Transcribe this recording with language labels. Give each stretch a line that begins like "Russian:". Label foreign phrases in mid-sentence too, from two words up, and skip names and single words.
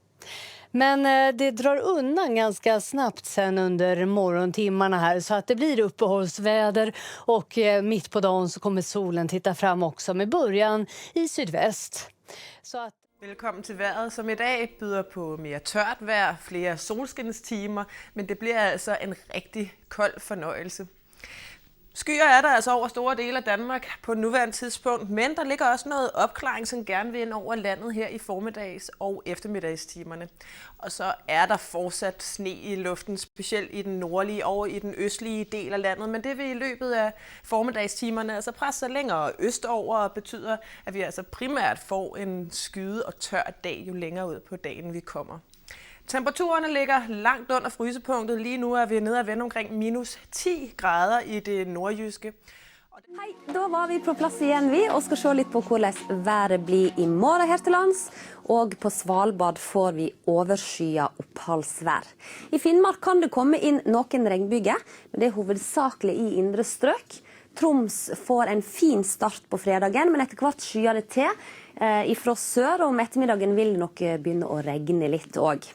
Swedish: Men det drar undan ganska snabbt sen under morgontimmarna här så att det blir uppehållsväder och mitt på dagen så kommer solen titta fram också med början i sydväst. Så att...
Danish: Velkommen til vejret, som i dag byder på mere tørt vejr, flere solskinstimer, men det bliver altså en rigtig kold fornøjelse. Skyer er der altså over store dele af Danmark på nuværende tidspunkt, men der ligger også noget opklaring, som gerne vil ind over landet her i formiddags- og eftermiddagstimerne. Og så er der fortsat sne i luften, specielt i den nordlige og i den østlige del af landet, men det vil i løbet af formiddagstimerne altså presse sig længere østover og betyder, at vi altså primært får en skyde- og tør dag, jo længere ud på dagen vi kommer. Temperaturerne ligger langt under frysepunktet. Lige nu er vi nede at vende omkring minus 10 grader i det nordjyske.
Norwegian: Hei, da var vi på plass igjen vi, og skal se litt på hvordan været blir i morgen her til lands. Og på Svalbard får vi overskyet oppholdsvær. I Finnmark kan det komme inn noen regnbyger, men det er hovedsakelig i indre strøk. Troms får en fin start på fredagen, men etter hvert skyer det til ifra sør, og om ettermiddagen vil det nok begynne å regne litt også.